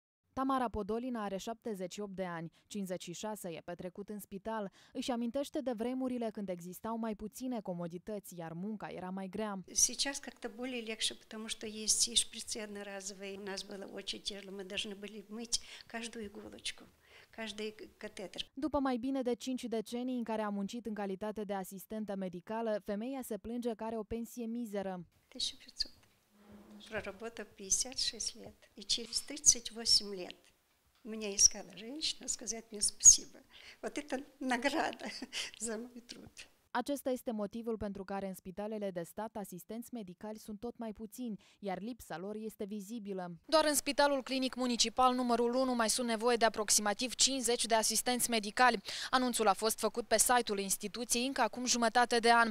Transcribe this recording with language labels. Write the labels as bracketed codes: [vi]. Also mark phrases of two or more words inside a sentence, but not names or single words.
[ro] Tamara Podolina are 78 de ani, 56 e petrecut în spital. Își amintește de vremurile când existau mai puține comodități, iar munca era mai grea. [ru] Сейчас как-то более легче, потому что есть и шприцы одноразовые. У нас было очень тяжело, мы должны были мыть каждую иголочку, каждый катетер. [ro] După mai bine de 5 decenii în care a muncit în calitate de asistentă medicală, femeia se plânge că are o pensie mizeră. 1500. [ru] Проработав 56 лет. И через 38 лет меня искала женщина сказать мне спасибо. Вот это награда за мой труд. [ro] Acesta este motivul pentru care în spitalele de stat asistenți medicali sunt tot mai puțini, iar lipsa lor este vizibilă. Doar în Spitalul Clinic Municipal numărul 1 mai sunt nevoie de aproximativ 50 de asistenți medicali. Anunțul a fost făcut pe site-ul instituției încă acum jumătate de an.